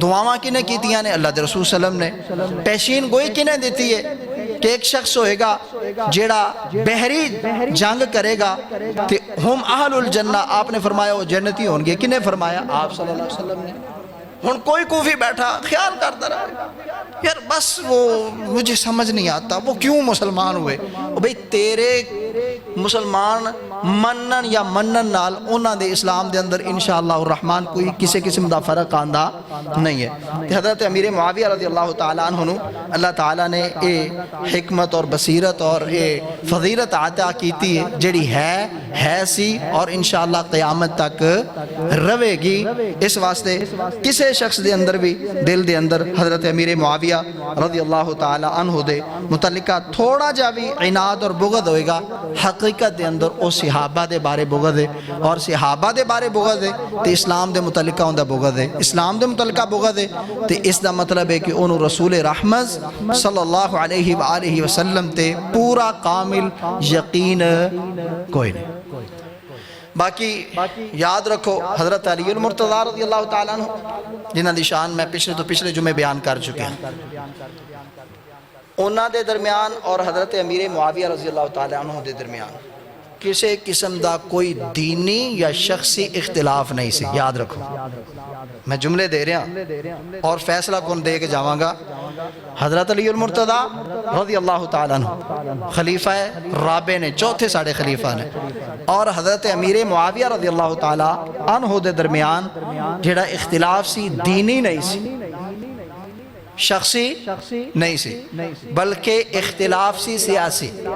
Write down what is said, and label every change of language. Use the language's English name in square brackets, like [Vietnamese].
[Punjabi] دعاواں کنے کیتیاں نے؟ اللہ دے رسول صلی اللہ علیہ وسلم نے. پیشین گوئی کنے دیتی ہے کہ ایک شخص ہوئے گا جیڑا بحری جنگ کرے گا کہ ہم اہل الجنہ، [Urdu] آپ نے فرمایا وہ جنتی ہوں گے. [Punjabi] کنے فرمایا؟ [Urdu] آپ صلی اللہ علیہ وسلم نے. ہن کوئی کوفی بیٹھا خیال کرتا رہا یار بس وہ مجھے سمجھ نہیں آتا وہ کیوں مسلمان ہوئے. [Punjabi] بھئی تیرے مسلمان منن یا منن نال انہاں دے اسلام دے اندر انشاءاللہ الرحمن کوئی کسی قسم دا فرق آندہ نہیں ہے. حضرت امیر معاویہ رضی اللہ تعالیٰ عنہ اللہ تعالیٰ نے اے حکمت اور بصیرت اور اے فضیلت عطا کیتی ہے جڑی ہے سی اور انشاءاللہ قیامت تک روے گی. اس واسطے کسے شخص دے اندر بھی دل دے اندر حضرت امیر معاویہ رضی اللہ تعالیٰ عنہ دے متعلقہ تھوڑا جا بھی عناد اور بغض ہوئے گا، حقیقت دے اندر او صحابہ دے بارے بغض ہے اور صحابہ دے بارے بغض ہے تو اسلام دے متعلقہ ہوندہ بغض ہے. اسلام دے متعلقہ بغض ہے تو اس دا مطلب ہے کہ انہوں رسول رحمت صلی اللہ علیہ وآلہ وسلم تے پورا کامل یقین کوئی نہیں. باقی یاد رکھو حضرت علی المرتضیٰ رضی اللہ تعالیٰ عنہ جنہاں دی شان میں پچھلے جمعے بیان کر چکے ہیں. انہاں دے درمیان اور حضرت امیر معاویہ رضی اللہ تعالیٰ عنہ دے درمیان کسی قسم دا کوئی دینی یا شخصی اختلاف نہیں سی. یاد رکھو میں جملے دے رہا ہوں اور فیصلہ کون دے کے جاواں گا. حضرت علی المرتضیٰ رضی اللہ تعالیٰ عنہ خلیفہ رابع نے، چوتھے ساڑھے خلیفہ نے، اور حضرت امیر معاویہ رضی اللہ تعالیٰ عنہ دے درمیان جڑا اختلاف سی دینی نہیں سی، شخصی نہیں سی، بلکہ اختلاف سی سیاسی.